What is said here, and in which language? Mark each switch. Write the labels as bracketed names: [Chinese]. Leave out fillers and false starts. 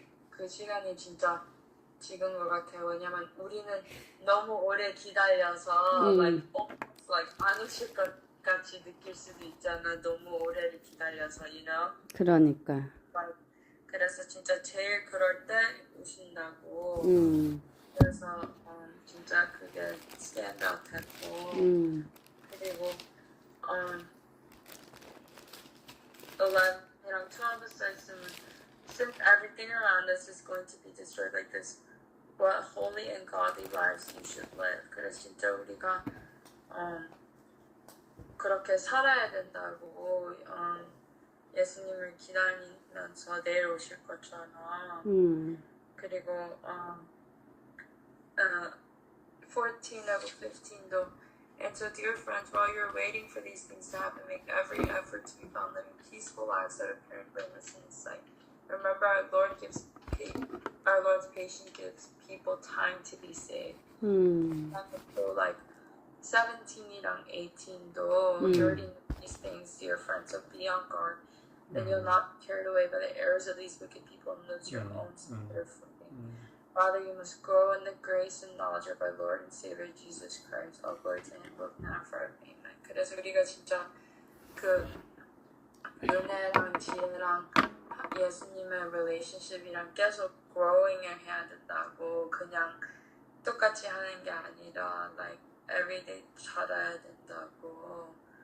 [Korean] 그 시간이 진짜 지금 것 같아요. 왜냐면 우리는 너무 오래 기다려서 안 오실 것 같이 느낄 수도 있잖아. 너무 오래를 기다려서, [English] you know? [Korean] 그러니까. 그래서 진짜 제일 그럴 때 오신다고. 그래서 진짜 그게 [English] stand out [Korean] 했고. 그리고 11이랑 12에 있으면 [English] since everything around us is going to be destroyed like this, what holy and godly lives you should live. [Korean] 그래서 진짜 우리가 그렇게 살아야 된다고. 예수님을 기다리면서 내일 오실 것처럼. 그리고 14하고 15도 [English] And so, dear friends, while you're waiting for these things to happen, make every effort to be found living peaceful lives that appear blameless in His sight. Remember, our Lord's patience gives people time to be saved. So, like [Korean] 17이랑 18도 [English] you already know these things, dear friends, so be on guard. Then you'll not be carried away by the errors of these wicked people and lose your own sincere footing. Rather, you must grow in the grace and knowledge of our Lord and Savior Jesus Christ. All glory to Him, both now and forever. Amen. [Korean] 그래서 우리가 진짜 그 은혜랑 지혜랑 예수님의 relationship이랑 계속 growing을 해야 된다고. 그냥 똑같이 하는 게 아니라 [English] like everyday [Korean] 찾아야 된다고.